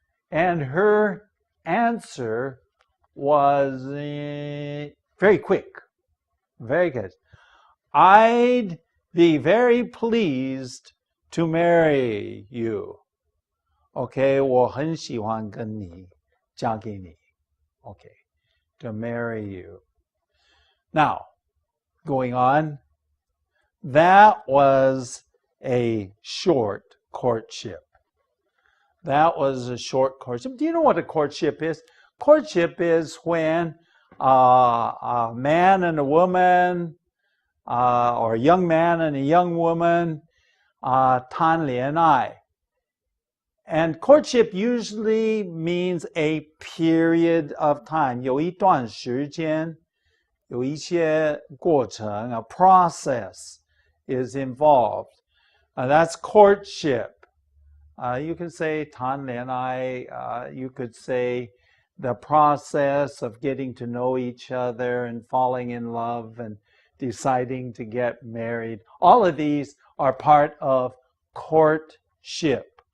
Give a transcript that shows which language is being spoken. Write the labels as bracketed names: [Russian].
[English] And her answer was very quick. Very good. I'd be very pleased to marry you. [Chinese] Okay, 我很喜欢跟你嫁给你。 [English] Okay, to marry you. Now, going on, that was a short courtship. That was a short courtship. Do you know what a courtship is? Courtship is when a man and a woman, or a young man and a young woman, [Chinese] 谈恋爱. [English] And courtship usually means a period of time. [Chinese] 有一段时间，有一些过程, [English] a process is involved. That's courtship. You could say [Chinese] 谈恋爱, [English] you could say the process of getting to know each other and falling in love and deciding to get married. All of these are part of courtship.